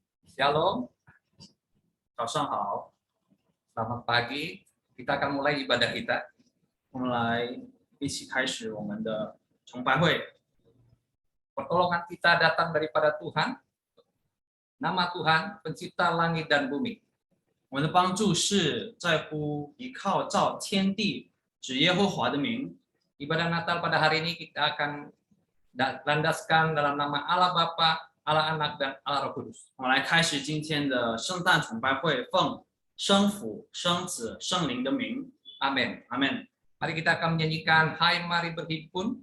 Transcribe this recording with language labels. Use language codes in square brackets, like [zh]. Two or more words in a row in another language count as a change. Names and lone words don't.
[id] Shalom, [zh] 早上好， [id] selamat pagi. Kita akan mulai ibadah kita. [zh] 我们来一起开始我们的崇拜会。 [id] Pertolongan kita datang daripada Tuhan. Nama Tuhan, pencipta langit dan bumi. [zh] 我们的帮助是在乎依靠造天地指耶和华的名。 [id] Ibadah Natal pada hari ini kita akan landaskan dalam nama Allah Bapa, Allah Anak, dan Allah Roh Kudus. [zh] 我们来开始今天的圣诞崇拜会，奉生父、生子、圣灵的名， [id] Amin. [zh] 阿门。 [id] Mari kita akan menyanyikan Hai Mari Berhimpun.